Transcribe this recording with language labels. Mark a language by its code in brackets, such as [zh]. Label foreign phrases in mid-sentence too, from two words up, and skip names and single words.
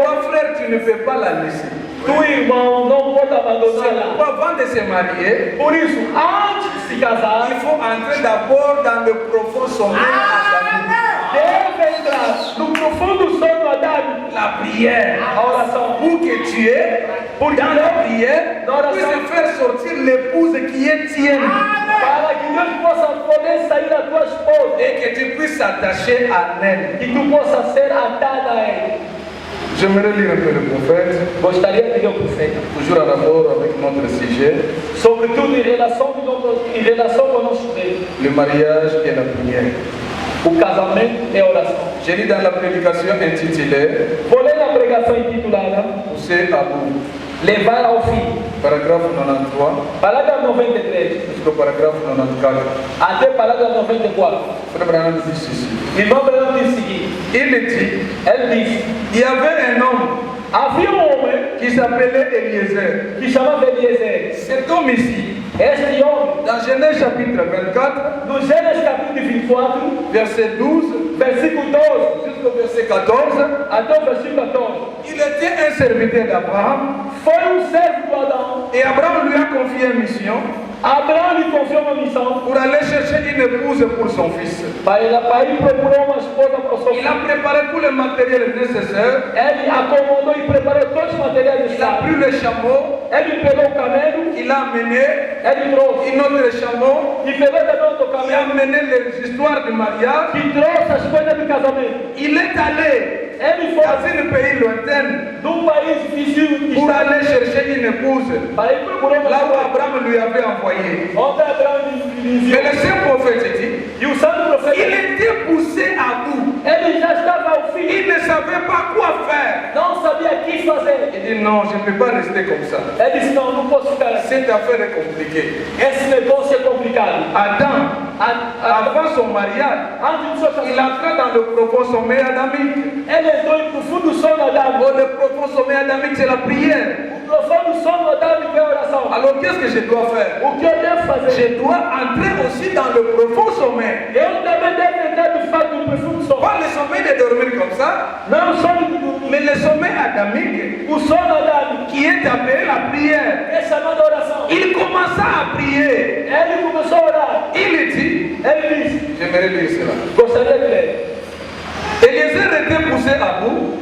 [fr] toi frère, tu ne peux pas la laisser. [pt] tu irmão não pode [fr] C'est [pt] abandoná-la. [fr] pourquoi avant de se marier, [pt] Por isso, antes de se casar, [fr] il faut entrer d'abord dans le profond sommeil adamique. [pt] deve entrar no profundo sono adâmico, [fr] La prière. [pt] a oração. [fr] Pour que tu es, dans la prière, Dans puisse [pt] l'oração. [fr] faire sortir l'épouse qui est tienne. [pt] Para que Deus possa poder sair da tua esposa [fr] Et que tu puisses s'attacher à elle. [pt] e tu possa ser atada a ele. [fr] J'aimerais lire un peu le prophète, [pt] Gostaria de ler o profeta, [fr] toujours en rapport avec notre sujet, [pt] sobretudo em relação com o nosso texto. [fr] le mariage et la prière. [pt] O casamento é a oração. [fr] J'ai lu dans la prédication intitulée [pt] Vou ler a pregação intitulada [fr] Pousser à bout, [pt] Levar ao fim, [fr] paragraphe 93 [pt] parágrafo 93, [fr] jusqu'au paragraphe 94. [pt] até parágrafo 94. [fr] Frère Branham dit ceci. [pt] Irmão Branham diz o seguinte, [fr] Il dit, [pt] ele diz, [fr] il y avait un homme [pt] havia um homem [fr] qui s'appelait Eliezer. [pt] que chamava Eliezer. [fr] Cet homme ici, [pt] Este homem, [fr] dans Genèse chapitre 24, [pt] no Gênesis capítulo 24, [fr] verset 12 [pt] versículo 12, [fr] jusqu'au verset 14, [pt] até o versículo 14, [fr] il était un serviteur d'Abraham [pt] foi servo do Adão. [fr] et Abraham lui a confié une mission [pt] Abraão lhe confiou uma missão [fr] pour aller chercher une épouse pour son fils. [pt] para ir procurar uma esposa para o seu [fr] Il [pt] filho. [fr] a préparé tout le matériel nécessaire. [pt] Ele acomodou e preparou todos os materiais [fr] Il a [pt] necessários. [fr] pris le chameau, [pt] Ele pegou o camelo, [fr] il a amené [pt] ele trouxe. [fr] un autre chameau, [pt] E pegou também outro [fr] il a [pt] camelo, [fr] amené les histoires du mariage. [pt] que trouxe as coisas do casamento. [fr] Il est allé [pt] Ele [fr] dans [pt] foi [fr] un pays lointain [pt] de país vizinho [fr] pour [pt] distante [fr] aller chercher une épouse [pt] para ir procurar uma [fr] là où [pt] esposa. [fr] Abraham lui avait envoyé. [pt] Onde Abraão lhe [fr] Mais [pt] enviou. [fr] le saint prophète dit, [pt] E o santo [fr] il [pt] profeta, [fr] était poussé à bout. [pt] ele já estava ao fim. [fr] Il ne savait pas quoi faire. [pt] Não sabia o que fazer. [fr] Il dit non, je ne peux pas rester comme ça. [pt] Ele disse, não posso ficar assim. [fr] Cette affaire est compliquée. [pt] Esse negócio é complicado. [fr] Adam, avant son mariage, [pt] Antes do seu [fr] il [pt] casamento, [fr] entra dans le profond sommeil adamique. [pt] ele entrou no fundo do sono adâmico. [fr] Oh, le profond sommeil adamique, c'est la prière. [pt] O profundo sono adâmico é a oração. [fr] Alors qu'est-ce que je dois faire? [pt] O que eu devo fazer? [fr] Je dois entrer aussi dans le profond sommeil. [pt] Eu também devo entrar de fato no profundo sono. [fr] Pas le sommeil de dormir comme ça, [pt] Não o sono de dormir. [fr] mais le sommeil adamique [pt] O sono adâmico [fr] qui est appelé la prière. [pt] é chamado oração. [fr] Il commença à prier. [pt] Ele começou a orar. [fr] Il dit, [pt] Ele disse, [fr] j'aimerais lire cela. [pt] gostaria de ler. [fr] Eliezer était poussé à bout